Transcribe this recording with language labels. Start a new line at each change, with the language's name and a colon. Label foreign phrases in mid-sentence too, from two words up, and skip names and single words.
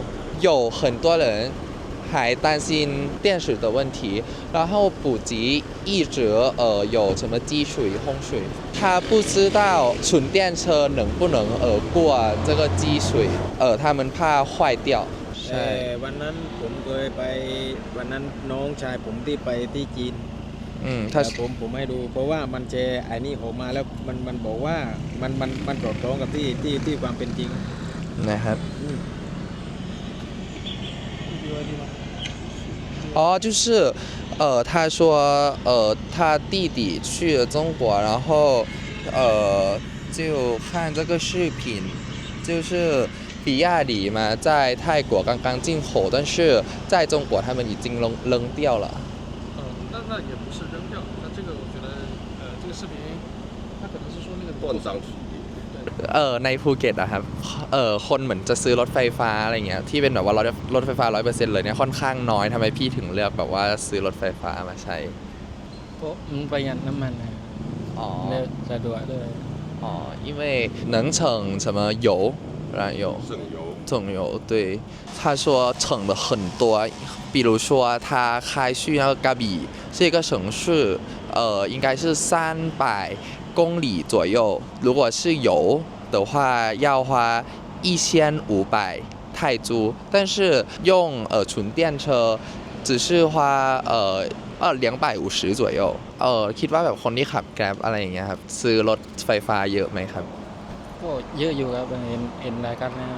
Chinese: 有很多人还担心电池的问题，然后普吉一直有什么积水洪水，他不知道纯电车能不能过这个积水，他们怕坏掉。
Thai: วันนั้นผมเคยไปวันนั้นน้องชายผมที่ไปที่จีนผมให้ดูเพราะว่ามันแชร์ไอ้นี่ออกมาแล้วมันบอกว่ามันสอดคล้องกับที่ความเป็นจริง
Chinese: นะครับ就是他说他弟弟去了中国，然后就看这个视频，就是比亚迪嘛，在泰国刚刚进口，但是在中国他们已经扔掉了。那也不是扔掉，那这个我觉得这个视频，他可能是说那个断章取义。
Thai: ในภูเก็ตอะครับคนเหมือนจะซื้อรถไฟฟ้าอะไรเงี้ยที่เป็นแบบว่ารถไฟฟ้า 100% เลยเนี่ยค่อนข้างน้อยทำไมพี่ถึงเลือกแบบว่าซื้อรถไฟฟ้ามาใช้ เพราะมันประหยัดน้ำมันนะ อ๋อ สะดวกด้วย
Chinese: 哦，因为能省什么油，燃油，省油，对，他说省的很多，比如说他开去那个嘎比这个城市，应该是300公里左右，如果是油的话要花1500泰铢，但是用纯电车只是花
Thai: 250左右คิดว่าแบบคนที่ขับแกร็บอะไรอย่างเงี้ยครับซื้อรถไฟฟ้าเยอะไหมครับ ก็เยอะอยู่ครับเห็นรายการนะ